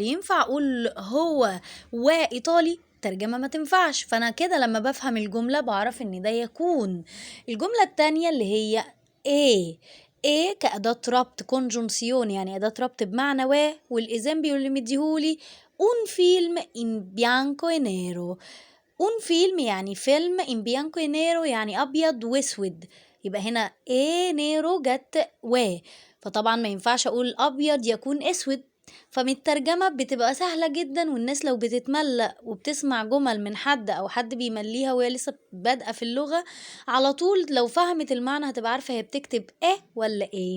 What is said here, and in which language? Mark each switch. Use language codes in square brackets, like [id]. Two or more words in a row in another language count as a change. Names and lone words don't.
[ar] ينفع اقول هو وايطالي؟ ترجمة ما تنفعش، فانا كده لما بفهم الجملة بعرف ان ده يكون. الجملة التانية اللي هي ايه كأداة ربط كونجونسيون يعني أداة ربط بمعنى والإزامبيو اللي مديهولي [it] un film in bianco e nero. un film [ar] يعني فيلم [it] in bianco e nero [ar] يعني أبيض وأسود، يبقى هنا ايه نيرو جت فطبعا ما ينفعش أقول أبيض يكون أسود. فمن الترجمة بتبقى سهلة جدا، والناس لو بتتملق وبتسمع جمل من حد أو حد بيمليها وهي لسه بادئة في اللغة، على طول لو فهمت المعنى هتبقى عارفة هي بتكتب ايه ولا ايه.